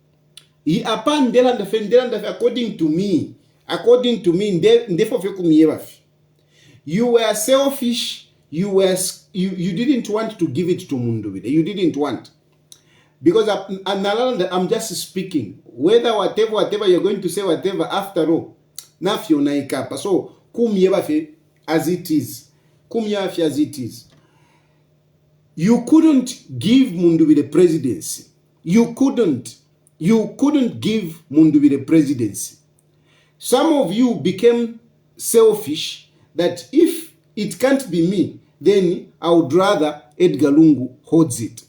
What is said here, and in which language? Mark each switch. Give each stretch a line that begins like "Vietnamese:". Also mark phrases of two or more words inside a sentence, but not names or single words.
English: According to me, you were selfish. You didn't want to give it to Munduwire. You didn't want. Because I'm just speaking. Whether whatever you're going to say, whatever, after all,
Bemba: nafyo naikapa.
English: So, kumyebafe as it is. You couldn't give Munduwire presidency. You couldn't give Munduwire presidency. Some of you became selfish that if it can't be me, then I would rather Edgar Lungu holds it.